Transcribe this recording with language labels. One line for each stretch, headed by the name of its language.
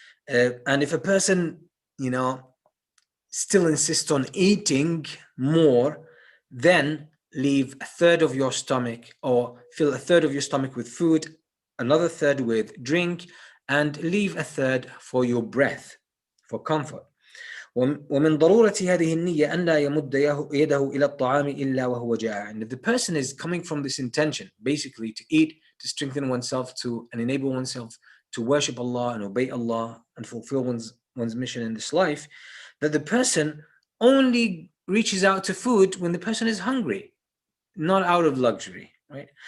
English: And if a person, still insists on eating more, then leave a third of your stomach, or fill a third of your stomach with food, another third with drink, and leave a third for your breath, for comfort.
Arabic: ومن ضرورة هذه النية أن لا يمد يده إلى الطعام إلا وهو جائع.
English: And if the person is coming from this intention, basically to eat, to strengthen oneself, and enable oneself to worship Allah and obey Allah and fulfill one's mission in this life, that the person only reaches out to food when the person is hungry, not out of luxury, right?